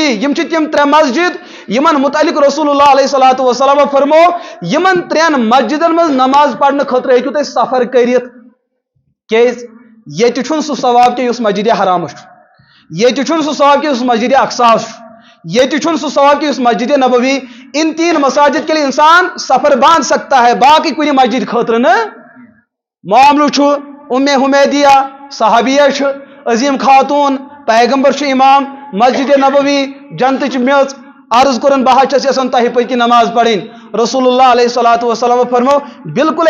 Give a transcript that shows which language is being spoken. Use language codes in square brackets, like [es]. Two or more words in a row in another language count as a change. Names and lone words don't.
[ks] یم چھِ تِم 3 مسجد یمن متعلق رسول اللہ [ar] علیہ الصلوۃ والسلام [ks] فرمو یمن 3 مسجدن منٛز نماز پرنہٕ خٲطرٕ ہیٚکِو تُہۍ سفر کٔرِتھ کیٛازِ ییٚتہِ چھُنہٕ سُہ ثواب کینٛہہ یُس مسجد حرامس چھُ ییٚتہِ چھُنہٕ سُہ ثواب کینٛہہ یُس مسجد اقصاہس چھُ ییٚتہِ چھُنہٕ سُہ ثواب کینٛہہ یُس مسجد نبوی [ur] ان 3 مساجد کے لیے انسان سفر باندھ سکتا ہے [ks] باقی کُنہِ مسجد خٲطرٕ نہٕ معاملہٕ چھُ اُمہِ حُمیدیہ صحابیہ چھِ عظیٖم خاتوٗن پیغمبر چھُ امام مسجد نبوی جنتٕچ میٚژ عرض کوٚرُن بہٕ چھس یژھان تۄہہِ پٔتۍ کِنۍ نماز پرٕنۍ رسول اللہ [ar] علیہ الصلوۃ والسلام [ks] فرمو بالکل